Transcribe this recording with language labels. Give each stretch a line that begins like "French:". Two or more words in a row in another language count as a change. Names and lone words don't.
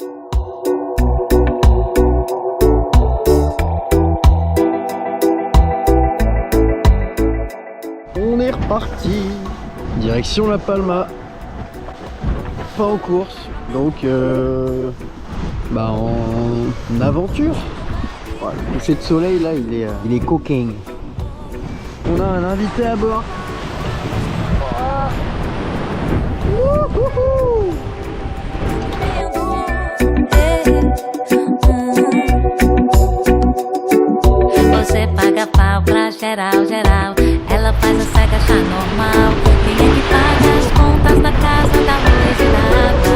French: On est reparti. Direction La Palma. Pas en course, donc en aventure. Voilà, le coucher de soleil là, il est coquin. On a un invité à bord.
Portuguese: Você paga pau pra geral, geral. Ela faz a cega achar normal. Quem é que paga as contas da casa, da luz e da água?